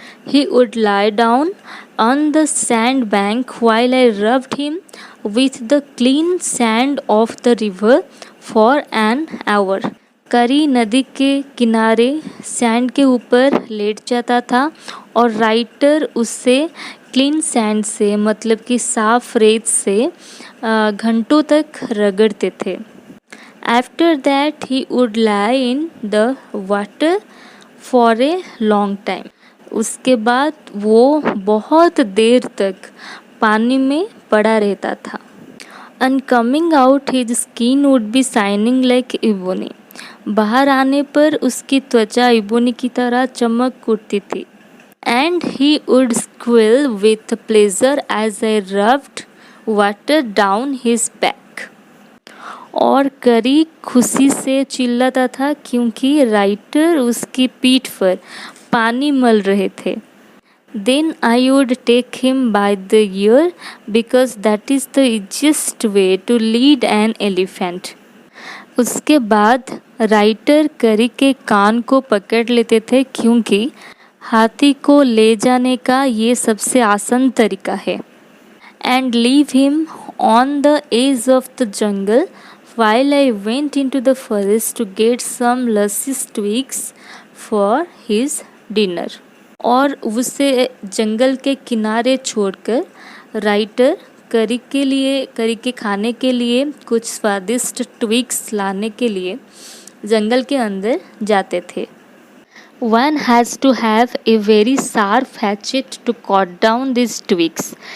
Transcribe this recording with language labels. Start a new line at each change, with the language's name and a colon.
English: He would lie down on the sand bank while I rubbed him with the clean sand of the river for an hour।
Hindi: करी नदी के किनारे sand के ऊपर late जाता था और राइटर उससे क्लीन सैंड से मतलब कि साफ रेत से घंटों तक रगड़ते थे।
English: After that he would lie in the water for a long time।
Hindi: उसके बाद वो बहुत देर तक पानी में पड़ा रहता था।
English: And coming out his skin would be shining like ebony।
Hindi: बाहर आने पर उसकी त्वचा इबोनी की तरह चमक उठती थी।
English: And he would squeal with pleasure as I rubbed water down his back.
Hindi: और करी खुशी से चिल्लाता था क्योंकि राइटर उसकी पीठ पर पानी मल रहे थे।
English: Then I would take him by the ear because that is the easiest way to lead an elephant.
Hindi: उसके बाद राइटर करी के कान को पकड़ लेते थे क्योंकि हाथी को ले जाने का ये सबसे आसान तरीका है।
English: And leave him on the edge of the jungle while I went into the forest to get some luscious twigs for his dinner.
Hindi: और उसे जंगल के किनारे छोड़कर राइटर करी के खाने के लिए कुछ स्वादिष्ट ट्विग्स लाने के लिए जंगल के अंदर जाते थे।
English: One has to have a very sharp hatchet to cut down these twigs.